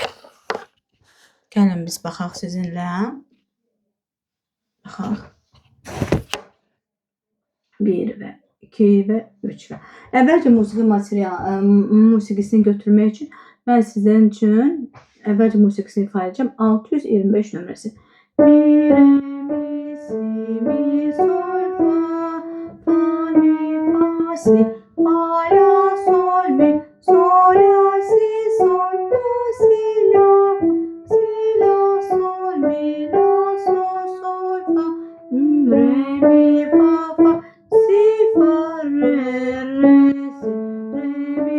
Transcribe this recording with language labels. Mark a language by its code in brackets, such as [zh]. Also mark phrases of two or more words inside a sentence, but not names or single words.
[az] Gəlin biz baxaq sizinlə. Baxaq. 1 və 2 və 3 və. Əvvəlcə musiqisini götürmək üçün mən sizin üçün əvvəlcə musiqisini ifa edəcəm. 625 nömrəsi. Mi, re, mi, si, mi, sol, fa, fa, mi, fa, si, fa, la, sol, mi, sol, la, si, sol, la, si, la, sol, mi, la, sol, fa, re, mi, fa, fa, si, fa, re, si, re, mi,